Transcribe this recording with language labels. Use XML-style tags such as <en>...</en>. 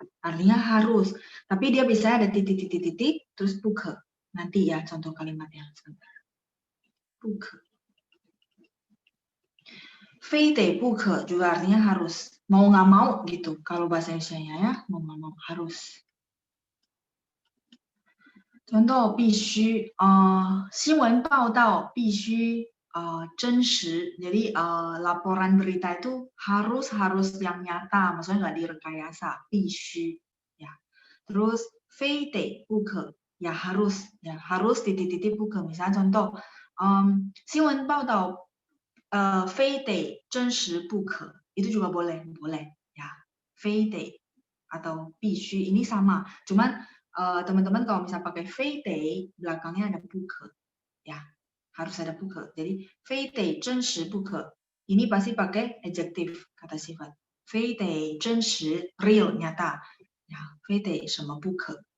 <id>Artinya harus, tapi dia bisa ada titik-titik-titik, terus buke. Nanti ya contoh kalimatnya sebentar. Buke. Feite buke juga artinya harus, mau nggak mau gitu. Kalau bahasa Indonesia ya, mau nggak mau harus. Contoh</id> <zh>必须新闻报道必须真实.</zh> <id>Jadi laporan berita itu harus yang nyata, maksudnya nggak direkayasa. 必须 ya. Terus 非得不可 ya harus titik-titik 不可. Misalnya contoh</id> <zh>新闻报道非得真实不可,</zh> <id>itu juga boleh ya. 非得 atau 必须 ini sama, cuman teman-teman kalau misalnya pakai 非得 belakangnya ada 不可 ya, harus ada 不可. Jadi</id> <zh>非得真实不可</zh> <id>ini pasti pakai adjective, kata sifat.</id> <zh>非得真实</zh> <id>real nyata ya,</id> <zh>非得什么不可.</zh>